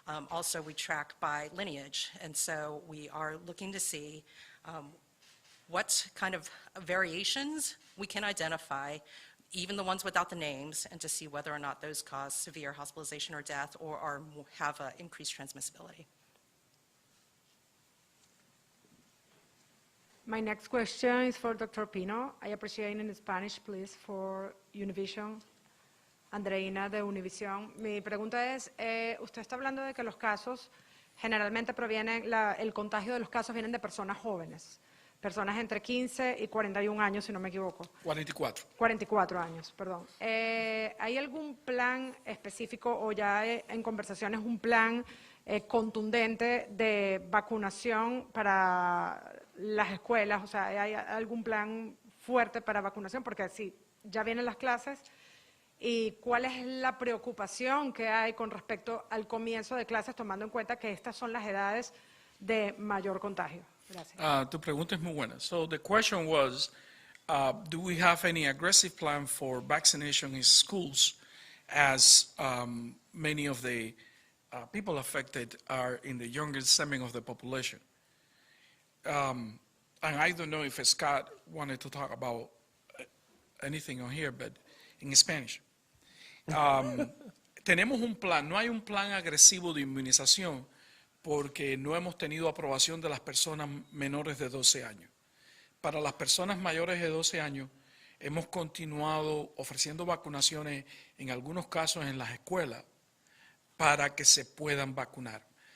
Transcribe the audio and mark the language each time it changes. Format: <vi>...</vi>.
<en>Also, we track by lineage, and so we are looking to see what kind of variations we can identify, even the ones without the names, and to see whether or not those cause severe hospitalization or death or have increased transmissibility. My next question is for Dr. Pino. I appreciate in Spanish, please, for Univision.</en> <es>Andreina de Univision. Mi pregunta es, usted está hablando de que los casos generalmente provienen, el contagio de los casos vienen de personas jóvenes, personas entre 15 y 41 años, si no me equivoco. 44. 44 años, perdón. ¿Hay algún plan específico o ya en conversaciones un plan contundente de vacunación para las escuelas? O sea, ¿hay algún plan fuerte para vacunación? Porque sí, ya vienen las clases. ¿Y cuál es la preocupación que hay con respecto al comienzo de clases, tomando en cuenta que estas son las edades de mayor contagio? Gracias. Tu pregunta es muy buena.</es> <en>So the question was, do we have any aggressive plan for vaccination in schools as many of the people affected are in the younger segment of the population? And I don't know if Scott wanted to talk about anything on here, but in Spanish.</en> <es>Tenemos un plan, no hay un plan agresivo de inmunización porque no hemos tenido aprobación de las personas menores de 12 años. Para las personas mayores de 12 años hemos continuado ofreciendo vacunaciones en algunos casos en las escuelas para que se puedan vacunar.</es>